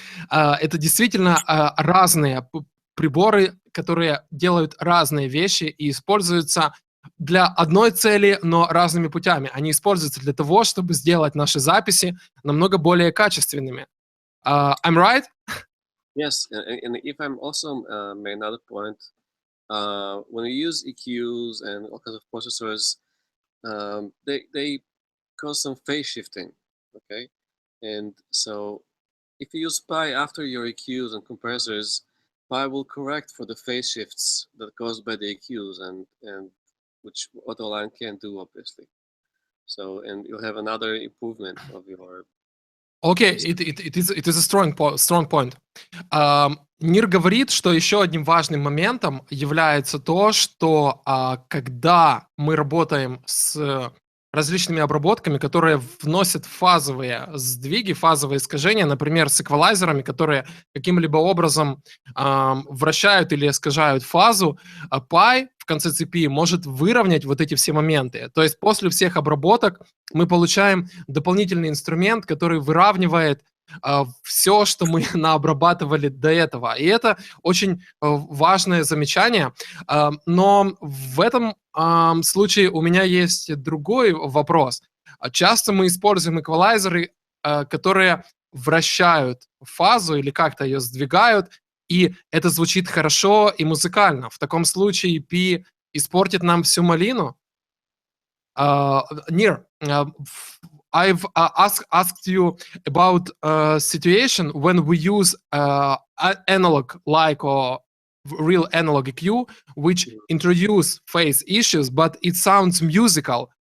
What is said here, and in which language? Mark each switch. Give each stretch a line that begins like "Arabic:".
Russian: Это действительно разные приборы, которые делают разные вещи и используются для одной цели, но разными путями. Они используются для того, чтобы сделать наши записи намного более качественными.
English: I'm right? Yes, and if I'm also make another point, when we use EQs and all kinds of processors, they cause some phase shifting, okay? And so if you use Pi after your EQs and compressors, Pi will correct for the phase shifts that are caused by the EQs and which AutoAlign can't do, obviously. So, and you'll have another improvement of your... Okay, it is a strong point.
Russian: Нир говорит, что еще одним важным моментом является то, что когда мы работаем с различными обработками, которые вносят фазовые сдвиги, фазовые искажения, например, с эквалайзерами, которые каким-либо образом вращают или искажают фазу, Pi в конце цепи может выровнять вот эти все моменты. То есть после всех обработок мы получаем дополнительный инструмент, который выравнивает все, что мы наобрабатывали до этого. И это очень важное замечание. Но в этом случае у меня есть другой вопрос. Часто мы используем эквалайзеры, которые вращают фазу или как-то ее сдвигают, и это звучит хорошо и музыкально. В таком случае P испортит нам всю малину.
English: Nir, I've asked you about a situation when we use analog like or real analog EQ, which introduce phase issues, but it sounds musical.